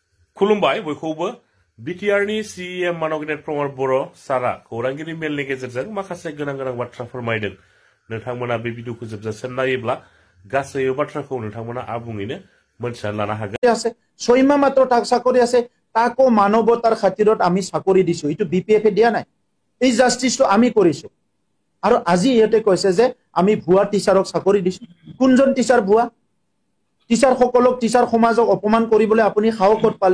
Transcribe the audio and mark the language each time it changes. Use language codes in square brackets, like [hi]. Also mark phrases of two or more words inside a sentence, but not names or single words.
[brx] खुलुमबाय बयखौबो बिटिआरनि सिएम मानगनेत प्रमद बर' सारा खौरांगिरि मेलनि गेजेरजों माखासे गोनां गोनां बाथ्रा फोरमायदों। नोंथांमोना बे भिडिअखौ जोबजासिम नायोब्ला गासै बाथ्राखौ नोंथांमोना आबुङैनो मोनथिना लानो हागोन। [as] আছে 6 মাহ মাত্ৰ তাক চাকৰি আছে, তাকো মানৱতাৰ খাতিৰত আমি চাকৰি দিছো, এইটো বিপিএফে দিয়া নাই। এই জাস্টিসটো আমি কৰিছো। আৰু আজি ইহঁতে কৈছে যে আমি ভুৱা টিচাৰক চাকৰি দিছো। কোনজন টিচাৰ ভুৱা? টিচাৰ সকলক, টিচাৰ সমাজক অপমান কৰিবলৈ আপুনি সাহস ক'ত পালে?